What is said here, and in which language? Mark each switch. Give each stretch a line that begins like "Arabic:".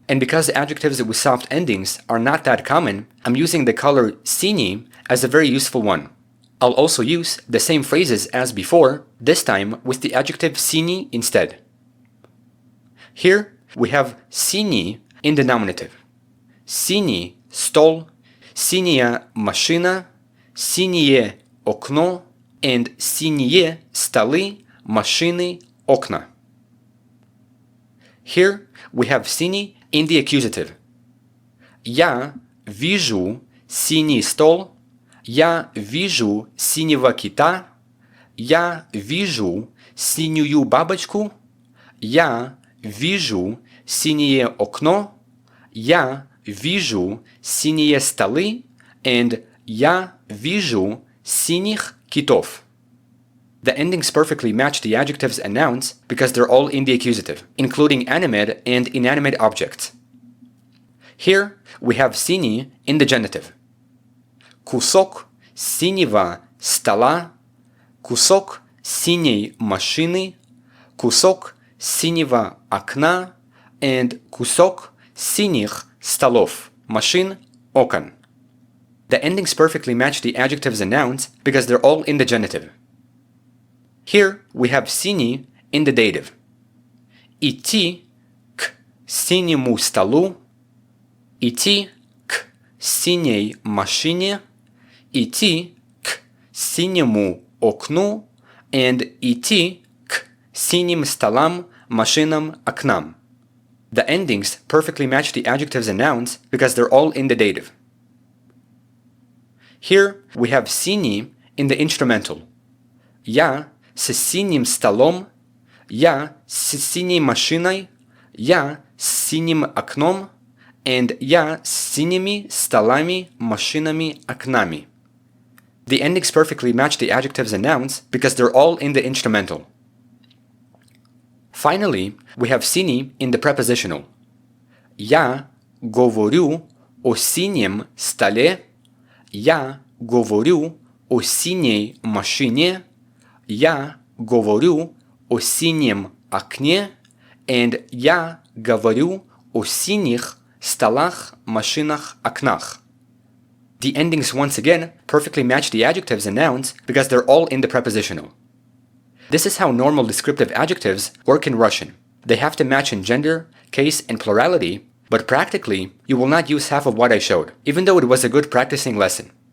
English: And because adjectives with soft endings are not that common, I'm using the color синий as a very useful one. I'll also use the same phrases as before, this time with the adjective синий instead. Here we have синий in the nominative.
Russian: Синий стол, синяя машина, синее окно, and синие столы, машины, окна.
English: Here we have синий in the accusative.
Russian: Я вижу синий стол, я вижу синего кита, я вижу синюю бабочку, я вижу синее окно, я вижу синие столы, and я вижу синих китов.
English: The endings perfectly match the adjectives and nouns because they're all in the accusative, including animate and inanimate objects. Here we have синий in the genitive.
Russian: Кусок синего стола, кусок синей машины, кусок синего окна, and кусок синих столов, машин, окон.
English: The endings perfectly match the adjectives and nouns because they're all in the genitive. Here we have синий in the dative.
Russian: Идти к синему столу, идти к синей машине, идти к синему окну, and идти к синим столам, машинам, окнам.
English: The endings perfectly match the adjectives and nouns because they're all in the dative. Here we have синий in the instrumental.
Russian: Я с синим столом, я с синей машиной, я с синим окном, and я с синими столами, машинами, окнами.
English: The endings perfectly match the adjectives and nouns because they're all in the instrumental. Finally, we have синий in the prepositional.
Russian: Я говорю о синем столе, я говорю о синей машине, я говорю о синем окне, and я говорю о синих столах, машинах, окнах.
English: The endings once again perfectly match the adjectives and nouns because they're all in the prepositional. This is how normal descriptive adjectives work in Russian. They have to match in gender, case, and plurality, but practically, you will not use half of what I showed, even though it was a good practicing lesson.